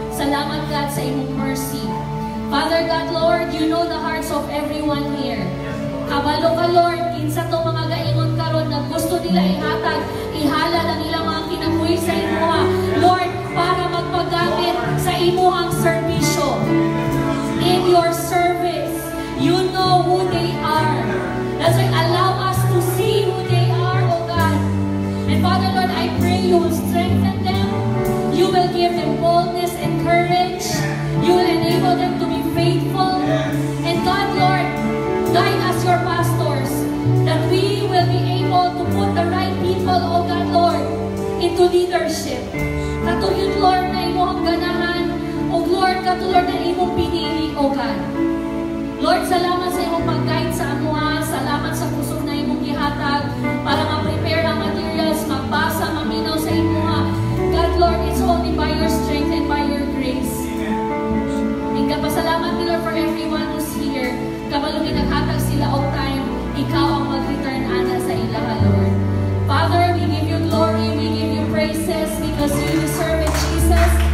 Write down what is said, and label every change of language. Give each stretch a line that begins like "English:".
Cebuano: Salamat, God, sa imong mercy.
English: Father God, Lord, you know the hearts of everyone here.
Cebuano: Kabalo ka, Lord, kinsa to mga gaingon karon na gusto nila ihatag, ihala na nila mga kinabuhi sa imuha. Lord, para magpagamit sa imuhang serbisyo.
English: In your service, you know who they are. That's why allow us to see who they are, oh God. And Father, Lord, I pray you will strengthen them. You will give them boldness and courage. You will enable them to be faithful. And God, Lord, guide us, your pastors, that we will be able to put the right people, oh God, Lord, into leadership.
Cebuano: Katulad, Lord, na imong ganahan, o Lord, katulad na imong pinili, oh God. Lord, salamat sa imong pag-guide sa amuha, salamat sa kusog na imong gihatag para ma-prepare ang materials, magbasa, maminaw sa imuha.
English: God, Lord, it's only by your strength and by your grace. And kapasalamat, Lord, for everyone who's here.
Cebuano: Kabalugin naghatag sila of time, ikaw ang mag-return ana sa ilaha, Lord.
English: Father, we give you glory, we give you praises because you deserve it, Jesus.